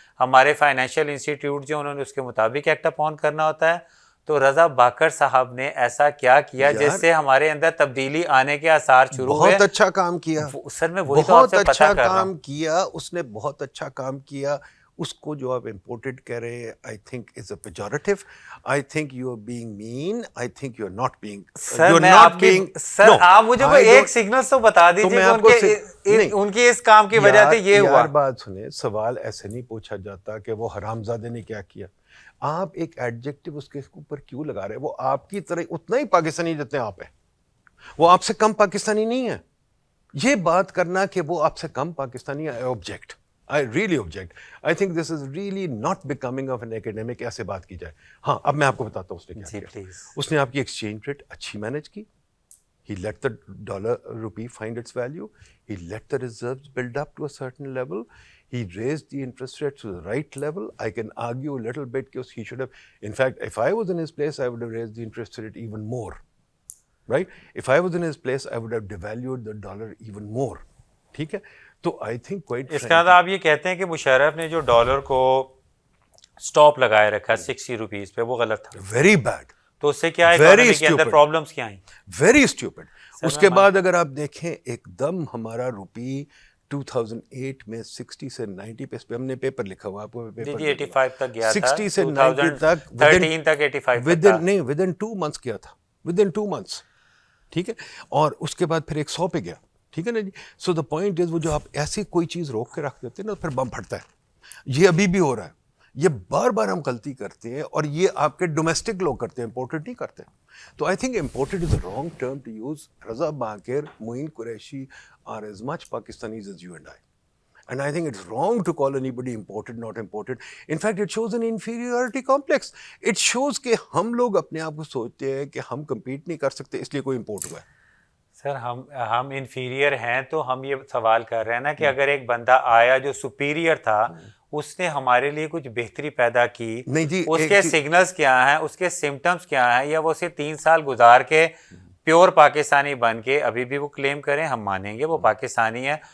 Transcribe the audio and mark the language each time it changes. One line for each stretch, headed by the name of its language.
Urdu: ہمارے financial institute جو انہوں نے اس کے مطابق ایکٹ اپون کرنا ہوتا ہے. تو رضا باکر صاحب نے ایسا کیا کیا جس سے ہمارے اندر تبدیلی آنے کے آثار شروع ہوئے؟ بہت اچھا کام کیا سر, میں وہی تو آپ سے پتہ کر رہا ہوں. بہت اچھا کام کیا اس نے, بہت اچھا کام کیا. اس کو جو آپ امپورٹڈ کہہ رہے ہیں,
English: I think is a pejorative. I think you are being mean. I think you are not being.
Urdu: سر میں آپ کی, سر آپ مجھے کوئی ایک سگنل تو بتا دیجیے ان کے اس کام کی وجہ سے یہ ہوا. یار بات سنیں, سوال ایسے نہیں پوچھا جاتا کہ وہ حرامزادے نے کیا کیا. آپ ایک ایڈجیکٹو اس کے اوپر کیوں لگا رہے ہیں؟ وہ آپ کی طرح اتنا ہی پاکستانی جتنے آپ ہیں, وہ آپ سے کم پاکستانی نہیں ہے. یہ بات کرنا کہ وہ آپ سے کم پاکستانی ہے, object.
English: I really object. I think this is really not becoming of an academic.
Urdu: ایسے بات کی جائے. ہاں, اب میں آپ کو بتاتا ہوں اس نے کیا کیا. اس نے آپ کی ایکسچینج ریٹ اچھی مینج کی.
English: He let the dollar rupee find its value. He let the reserves build up to a certain level. He raised the interest rate to the right level. I can argue a little bit because he should have. In fact, if I was in his place, I would have raised the interest rate even more. Right? If I was in his place, I would have devalued the dollar even more.
Urdu: ٹھیک ہے. تو
English: I think quite.
Urdu: اس کے بعد آپ یہ کہتے ہیں کہ مشرف نے جو ڈالر کو اسٹاپ لگائے رکھا 60 روپیز پہ, وہ غلط تھا.
English: Very bad.
Urdu: تو اس سے کیا اکانومی کے اندر پرابلمس کیا آئیں؟
English: Very stupid.
Urdu: اس کے بعد اگر آپ دیکھیں, ایک دم ہمارا روپی 2008 میں 60 سے 90 پہ ہم نے پیپر لکھا ہوا, آپ کو پیپر 85 تک گیا تھا, 60 سے 90 تک, 13 تک 85 نہیں
English: within 2 months
Urdu: گیا تھا, ود ان 2 months. ٹھیک ہے, اور اس کے بعد پھر 100 پہ گیا, ٹھیک ہے نا جی.
English: so the point is,
Urdu: وہ جو آپ ایسی کوئی چیز روک کے رکھ دیتے ہیں نا, پھر بم پھٹتا ہے. یہ ابھی بھی ہو رہا ہے, یہ بار بار ہم غلطی کرتے ہیں, اور یہ آپ کے ڈومیسٹک لوگ کرتے ہیں, امپورٹڈ نہیں کرتے.
English: تو I think imported is a wrong term to use. Raza Baqir, Moin Qureshi are as much Pakistanis as you and I. And I think it's wrong to call anybody imported, not imported. In fact, it shows an inferiority complex. It shows
Urdu: کہ ہم لوگ اپنے آپ کو سوچتے ہیں کہ ہم کمپیٹ نہیں کر سکتے اس لیے کوئی امپورٹ ہوا ہے. سر ہم انفیریئر ہیں, تو ہم یہ سوال کر رہے ہیں نا کہ اگر ایک بندہ آیا جو سپیریئر تھا, اس نے ہمارے لیے کچھ بہتری پیدا کی, نہیں جی, اس کے سگنلز کیا ہیں, اس کے سمٹمز کیا ہیں, یا وہ اسے 3 سال گزار کے پیور پاکستانی بن کے ابھی بھی وہ کلیم کریں, ہم مانیں گے وہ پاکستانی ہے.